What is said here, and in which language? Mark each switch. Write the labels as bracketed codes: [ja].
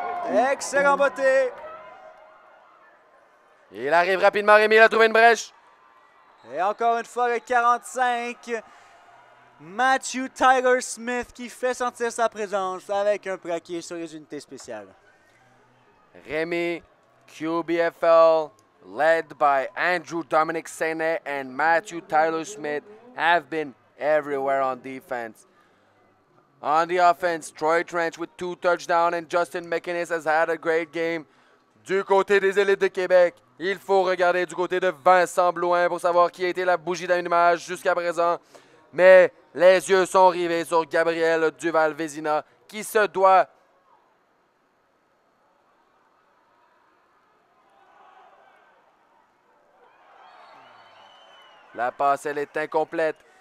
[fr] Excellent beauté. Il arrive rapidement, Rémi, il a trouvé une brèche. Et encore une fois, le 45, Matthew Tyler Smith qui fait sentir sa présence avec un plaqué sur les unités spéciales. [en] Rémi, QBFL, led by Andrew Dominic Sene and Matthew Tyler Smith, have been everywhere on defense. On the offense, Troy Trench with 2 touchdowns and Justin McInnes has had a great game. [fr] Du côté des élites de Québec, il faut regarder du côté de Vincent Blouin pour savoir qui a été la bougie d'allumage jusqu'à présent. Mais les yeux sont rivés sur Gabriel Duval-Vézina qui se doit la passe, elle est incomplète.